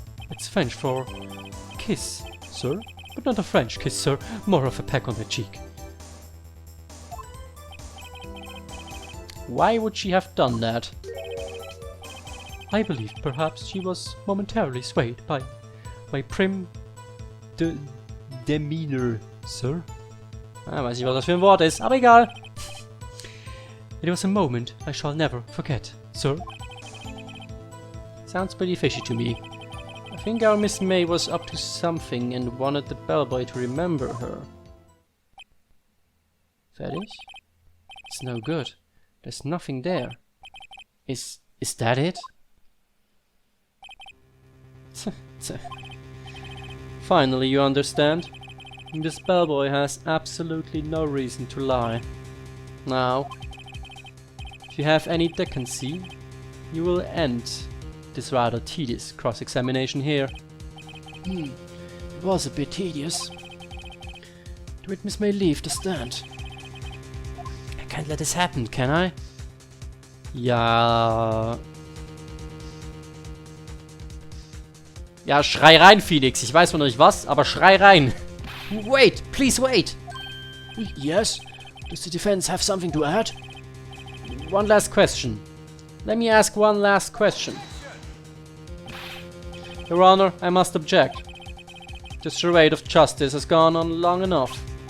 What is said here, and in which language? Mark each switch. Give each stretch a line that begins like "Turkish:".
English: It's French for kiss, sir, but not a French kiss, sir, more of a peck on the cheek. Why would she have done that? I believe perhaps she was momentarily swayed by my prim demeanor, sir.
German: Ah, weiß nicht, was das für ein Wort ist, aber egal.
English: It was a moment I shall never forget, sir. Sounds pretty fishy to me. I think our Miss May was up to something and wanted the bellboy to remember her.
German: Fertig?
English: It's no good. There's nothing there. Is that it? Finally, you understand? This bellboy has absolutely no reason to lie. Now, if you have any decency, you will end this rather tedious cross-examination here. It was a bit tedious. The witness may leave the stand. I can't let this happen, can I?
German: Ja... Ja, schrei rein, Phoenix. Ich weiß noch nicht was, aber schrei rein.
English: Wait, please wait. Yes? Does the defense have something to add? One last question. Let me ask one last question. Your Honor, I must object. This charade of justice has gone on long enough.